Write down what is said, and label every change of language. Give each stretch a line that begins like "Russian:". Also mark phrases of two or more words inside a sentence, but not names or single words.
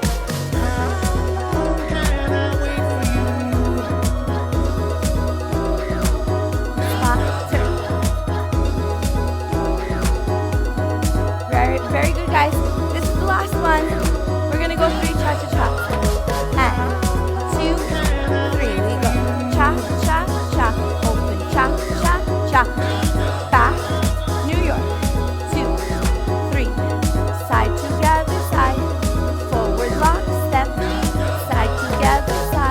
English: Spot turn. Very good, guys. This is the last one. We're gonna go 3 cha-cha-cha. And 2, 3. We go cha-cha-cha. Open cha-cha-cha. Back. New York. 2, 3. Side together, side. Forward lock, step. Side together,